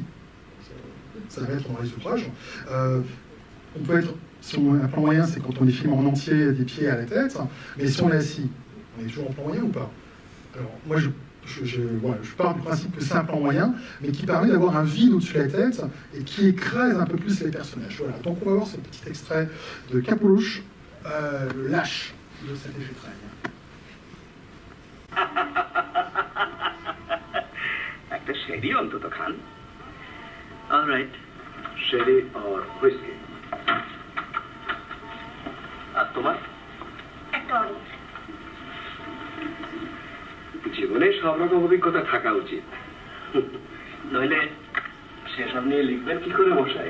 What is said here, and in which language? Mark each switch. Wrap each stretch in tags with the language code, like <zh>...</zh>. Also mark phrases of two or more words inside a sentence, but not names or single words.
<fr>Ça va être dans les ouvrages. On peut être, un plan moyen, c'est quand on est filmé en entier des pieds à la tête, mais si on est assis, on est toujours en plan moyen ou pas? Alors, moi, je pars du principe que c'est un plan moyen, mais qui permet d'avoir un vide au-dessus de la tête et qui écrase un peu plus les personnages. Voilà, donc on va voir ce petit extrait de Kapelouche, le lâche de Cédric Getrail.</fr> <bn>একটা শেরি অন্তত খান। অলরাইট, শেরি আর হুইস্কি। আর তোমার? একটা অনেক। জীবনে সব রকম অভিজ্ঞতা থাকা উচিত, নইলে সেসব নিয়ে লিখবেন কি করে মশাই?</bn>